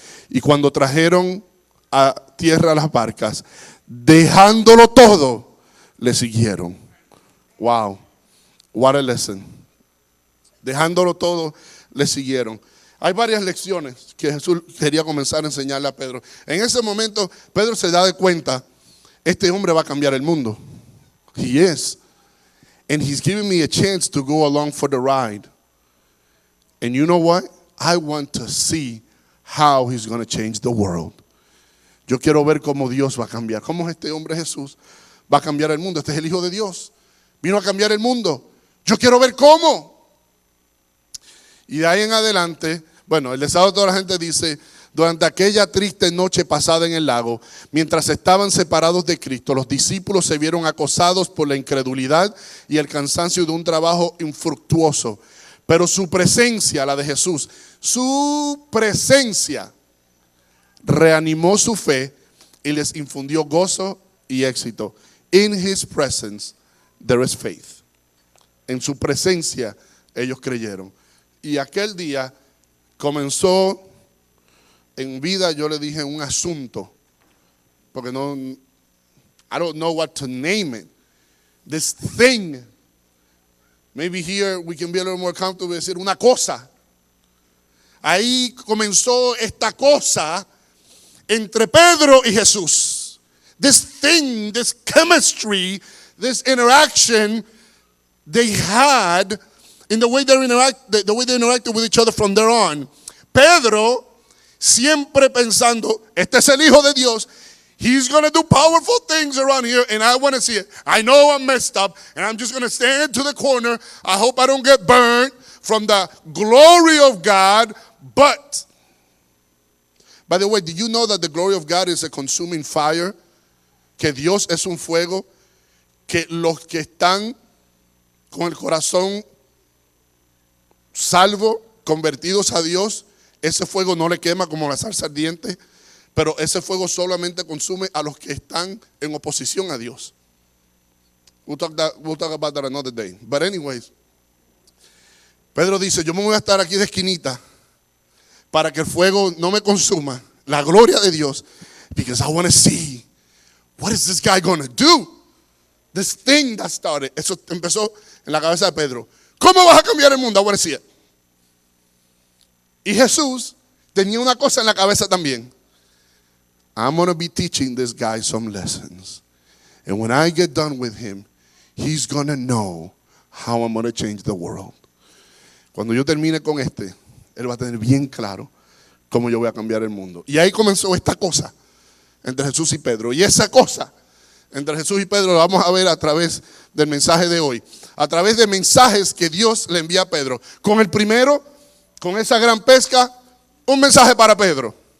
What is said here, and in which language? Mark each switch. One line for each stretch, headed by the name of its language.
Spanish: Y cuando trajeron a tierra las barcas, dejándolo todo, le siguieron.
English: Wow, what a lesson.
Spanish: Dejándolo todo, le siguieron. Hay varias lecciones que Jesús quería comenzar a enseñarle a Pedro. En ese momento, Pedro se da de cuenta, este hombre va a cambiar el mundo.
English: He is. And he's giving me a chance to go along for the ride. And you know what? I want to see how he's going to change the world.
Spanish: Yo quiero ver cómo Dios va a cambiar. Cómo este hombre Jesús va a cambiar el mundo. Este es el Hijo de Dios. Vino a cambiar el mundo. Yo quiero ver cómo. Y de ahí en adelante, bueno, el deseo de toda la gente dice: durante aquella triste noche pasada en el lago, mientras estaban separados de Cristo, los discípulos se vieron acosados por la incredulidad y el cansancio de un trabajo infructuoso. Pero su presencia, la de Jesús, su presencia reanimó su fe y les infundió gozo y éxito.
English: In his presence there is faith.
Spanish: En su presencia ellos creyeron. Y aquel día comenzó en vida, yo le dije, un asunto, porque no,
English: I don't know what to name it. This thing. Maybe here we can be a little more comfortable
Spanish: decir una cosa. Ahí comenzó esta cosa entre Pedro y Jesús.
English: This thing, this chemistry, this interaction they had in the way they interacted with each other from there on.
Spanish: Pedro siempre pensando, este es el Hijo de Dios.
English: He's going to do powerful things around here, and I want to see it. I know I'm messed up, and I'm just going to stand to the corner. I hope I don't get burned from the glory of God. But, by the way, do you know that the glory of God is a consuming fire?
Spanish: Que Dios es un fuego, que los que están con el corazón salvo, convertidos a Dios, ese fuego no le quema como la salsa ardiente, pero ese fuego solamente consume a los que están en oposición a Dios.
English: We'll talk about that another day. But anyways,
Spanish: Pedro dice, yo me voy a estar aquí de esquinita para que el fuego no me consuma, la gloria de Dios,
English: because I want to see, what is this guy going to do? This thing that started.
Spanish: Eso empezó en la cabeza de Pedro. ¿Cómo vas a cambiar el mundo?
English: I want to see it.
Spanish: Y Jesús tenía una cosa en la cabeza también.
English: I'm going to be teaching this guy some lessons. And when I get done with him, he's going to know how I'm going to change the world.
Spanish: Cuando yo termine con este, él va a tener bien claro cómo yo voy a cambiar el mundo. Y ahí comenzó esta cosa entre Jesús y Pedro. Y esa cosa entre Jesús y Pedro la vamos a ver a través del mensaje de hoy. A través de mensajes que Dios le envía a Pedro. Con el primero, con esa gran pesca, un mensaje para Pedro.